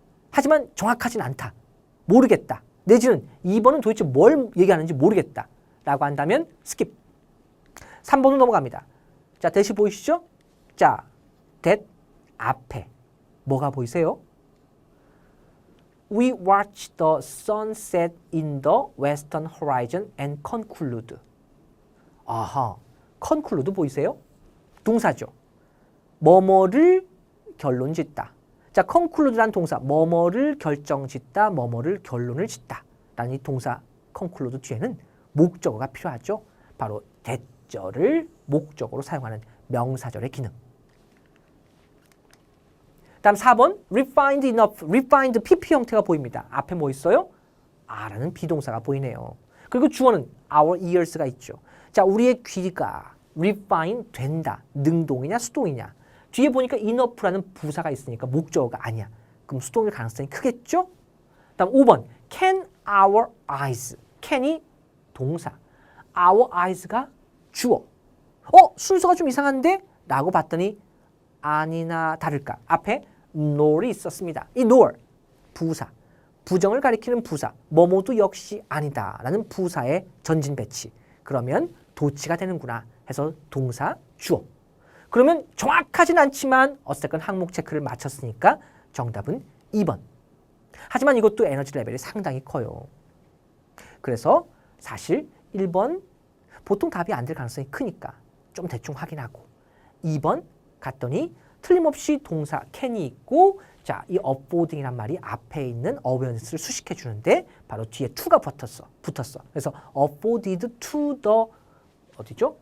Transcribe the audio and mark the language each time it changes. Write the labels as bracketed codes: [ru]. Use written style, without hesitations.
[ko] 하지만 정확하진 않다. 모르겠다. 내지는 2번은 도대체 뭘 얘기하는지 모르겠다. 라고 한다면 스킵. 3번으로 넘어갑니다. 자, 대시 보이시죠? 자, that 앞에 뭐가 보이세요? [en] We watch the sunset in the western horizon and conclude. [ko] 아하, conclude 보이세요? 동사죠. 뭐뭐를 결론 짓다. 자, conclude라는 동사, 뭐뭐를 결정 짓다, 뭐뭐를 결론을 짓다. 라는 이 동사 conclude 뒤에는 목적어가 필요하죠. 바로 대절을 목적어로 사용하는 명사절의 기능. 다음 4번 [en] refined enough, [ko] refined pp 형태가 보입니다. 앞에 뭐 있어요? 라는 비동사가 보이네요. 그리고 주어는 [en] our ears [ko] 가 있죠. 자, 우리의 귀가 refine 된다. 능동이냐 수동이냐. 뒤에 보니까 enough라는 부사가 있으니까 목적어가 아니야. 그럼 수동일 가능성이 크겠죠? 다음 5번 [en] can our eyes. [ko] can이 동사. [en] our eyes [ko] 가 주어. 순서가 좀 이상한데? 라고 봤더니 아니나 다를까. 앞에 nor이 있었습니다. 이 nor, 부사. 부정을 가리키는 부사. 뭐뭐도 역시 아니다. 라는 부사의 전진 배치. 그러면 도치가 되는구나 해서 동사, 주어. 그러면 정확하진 않지만 어쨌든 항목 체크를 마쳤으니까 정답은 2번. 하지만 이것도 에너지 레벨이 상당히 커요. 그래서 사실 1번 보통 답이 안 될 가능성이 크니까 좀 대충 확인하고 2번 갔더니 틀림없이 동사 can이 있고 자, 이 affording이란 말이 앞에 있는 awareness를 수식해 주는데 바로 뒤에 to가 붙었어. 그래서 [en] afforded to the [ko] 어디죠?